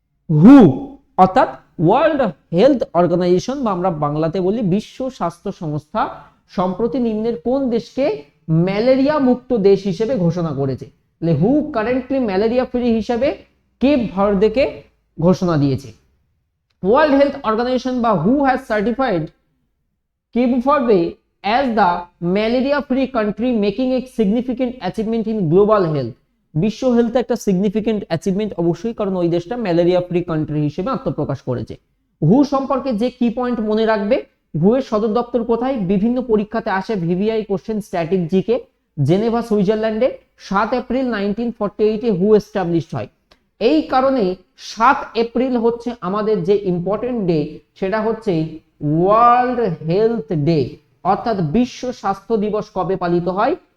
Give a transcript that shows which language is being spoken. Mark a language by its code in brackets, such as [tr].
[bn] হু অর্থাৎ world health organisation, বা আমরা বাংলাতে বলি বিশ্ব স্বাস্থ্য সংস্থা, সম্প্রতি নিম্নের কোন দেশকে ম্যালেরিয়া মুক্ত দেশ হিসেবে ঘোষণা করেছে? হু কারেন্টলি ম্যালেরিয়া ফ্রি হিসেবে কেপ ভার্দেকে ঘোষণা দিয়েছে। [en] World health organisation বা who has certified Cape Verde as the malaria free country, making a significant achievement in global health. [bn] বিশ্ব হেলথে একটা সিগনিফিকেন্ট অ্যাচিভমেন্ট অবশ্যই, কারণ ওই দেশটা ম্যালেরিয়া ফ্রি কান্ট্রি হিসেবে আত্মপ্রকাশ করেছে। হু সম্পর্কে যে কি পয়েন্ট মনে রাখবে, হু এর সদর দপ্তর কোথায়? বিভিন্ন পরীক্ষাতে আসে VVI question, static GK, Geneva সুইজারল্যান্ডে। 7 এপ্রিল 1948 হু এস্টাবলিশড হয়। এই কারণে 7 এপ্রিল হচ্ছে আমাদের যে ইম্পর্টেন্ট ডে, সেটা হচ্ছে ওয়ার্ল্ড হেলথ ডে, অর্থাৎ বিশ্ব স্বাস্থ্য দিবস কবে পালিত হয়?